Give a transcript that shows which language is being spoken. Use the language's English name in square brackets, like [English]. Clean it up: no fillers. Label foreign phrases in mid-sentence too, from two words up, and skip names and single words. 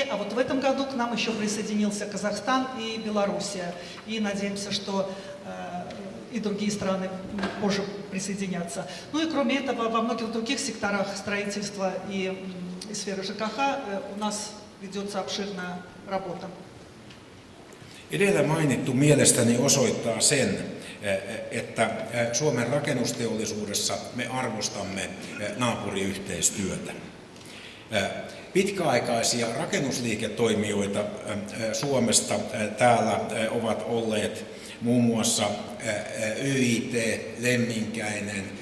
[Russian] А вот в этом году к нам еще присоединился Казахстан и Белоруссия. И надеемся, что и другие страны позже присоединятся. Ну и кроме этого, во многих других секторах строительства и сферы ЖКХ у нас ведется обширная работа. [Finnish] Edellä mainittu mielestäni osoittaa sen, että Suomen rakennusteollisuudessa me arvostamme naapuriyhteistyötä. Pitkäaikaisia rakennusliiketoimijoita Suomesta täällä ovat olleet muun muassa YIT, Lemminkäinen,